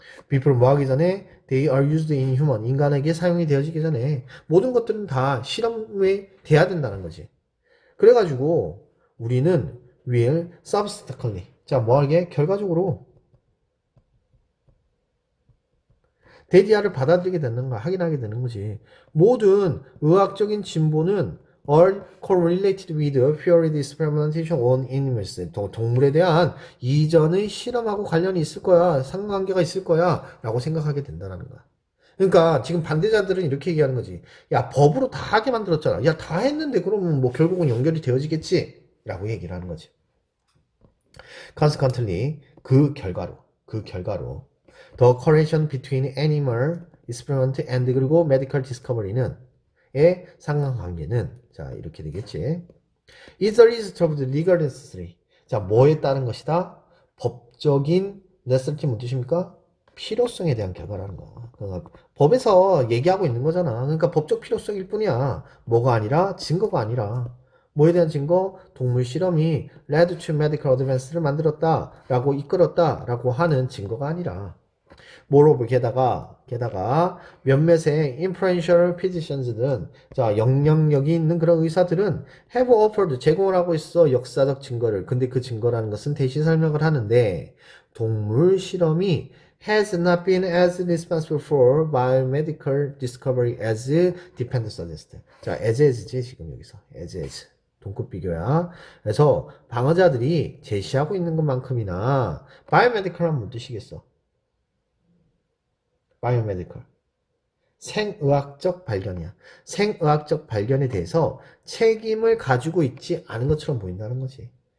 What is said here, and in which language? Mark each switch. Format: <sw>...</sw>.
<en>before</en> <ko>뭐 하기 전에</ko> <en>they are used in human</en> <ko>인간에게 사용이 되어지기 전에 모든 것들은 다 실험에 돼야 된다는 거지. 그래가지고 우리는</ko> <en>will subsequently</en> <ko>자 뭐하게 결과적으로 데디아를 받아들이게 되는 거 확인하게 되는 거지. 모든 의학적인 진보는</ko> <en>are correlated with period experimentation on animals.</en> <ko>동물에 대한 이전의 실험하고 관련이 있을 거야. 상관관계가 있을 거야. 라고 생각하게 된다는 거야. 그러니까 지금 반대자들은 이렇게 얘기하는 거지. 야, 법으로 다 하게 만들었잖아. 야, 다 했는데 그러면 뭐 결국은 연결이 되어지겠지? 라고 얘기를 하는 거지.</ko> <en>Consequently,</en> <ko>그 결과로</ko> <en>the correlation between animal experiment and</en> <ko>그리고</ko> <en>medical discovery는</en> <ko>의 상관관계는 자 이렇게 되겠지.</ko> <en>is the result of the legal necessity.</en> <ko>자 뭐에 따른 것이다? 법적인 necessity 뭔 뜻입니까? 필요성에 대한 결과라는 거. 그러니까 법에서 얘기하고 있는 거잖아. 그러니까 법적 필요성일 뿐이야. 뭐가 아니라 증거가 아니라. 뭐에 대한 증거? 동물 실험이</ko> <en>led to medical advance</en> <ko>를 만들었다라고 이끌었다라고 하는 증거가 아니라.</ko> <en>moreover</en> <ko>게다가 몇몇의</ko> <en>influential physicians</en> <ko>들은 자 영향력이 있는 그런 의사들은</ko> <en>have offered</en> <ko>제공을 하고 있어 역사적 증거를. 근데 그 증거라는 것은 대신 설명을 하는데 동물 실험이</ko> <en>has not been as responsible for biomedical discovery as dependent suggests.</en> <ko>자 as지 지금 여기서 as 동급 비교야. 그래서 방어자들이 제시하고 있는 것만큼이나 biomedical은 뭔 뜻이겠어? 바이오메디컬. 생의학적 발견이야. 생의학적 발견에 대해서 책임을 가지고 있지 않은 것처럼 보인다는 거지.</ko>